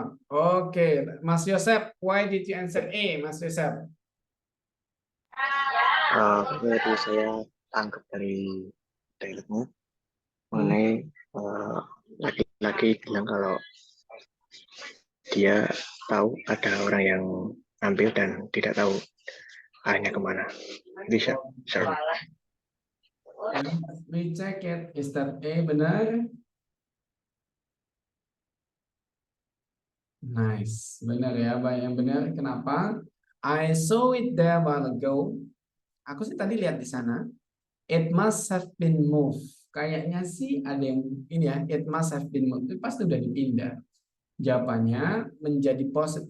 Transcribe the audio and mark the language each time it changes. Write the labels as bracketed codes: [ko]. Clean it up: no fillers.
[en] Oke, Mas Yosep, why did you answer A, Mas Yosep? [id] Itu saya tangkap dari dialognya mengenai laki-laki bilang kalau dia tahu ada orang yang ambil dan tidak tahu arahnya kemana. Bisa, sorry. [en] We check it. Is that A benar? [id] Nice, benar ya, Pak, yang benar. Kenapa? [en] I saw it there a while ago. [id] Aku sih tadi lihat di sana. [en] It must have been moved. [id] Kayaknya sih ada yang ini ya. [en] It must have been moved. [id] Itu pasti udah dipindah. Jawabannya menjadi positif.